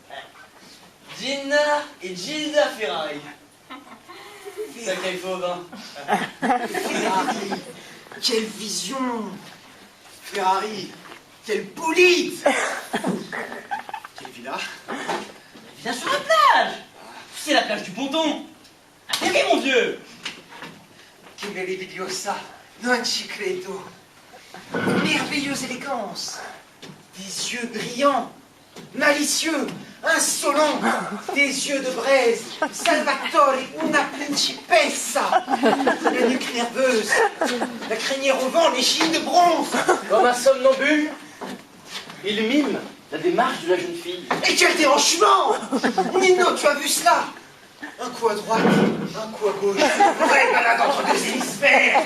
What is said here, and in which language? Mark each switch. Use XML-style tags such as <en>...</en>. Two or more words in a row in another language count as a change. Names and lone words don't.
<fr>Gina et Gilda Ferrari. Sacré Faubin. Ferrari, quelle vision! Ferrari, quelle bolide! Quelle villa? Viens sur la plage. C'est la plage du ponton. Atterris, mon vieux.</fr> <it>Che meravigliosa, non ci credo.</it> <fr>Merveilleuse élégance. Des yeux brillants, malicieux, insolents, des yeux de braise.</fr> <it>Salvatore, una principessa.</it> <fr>La nuque nerveuse, la crinière au vent, les chines de bronze. Comme un somnambule, il mime la démarche de la jeune fille. Et quel déhanchement! Nino, tu as vu cela? Un coup à droite, un coup à gauche. Vraie balade entre deux hémisphères.</fr>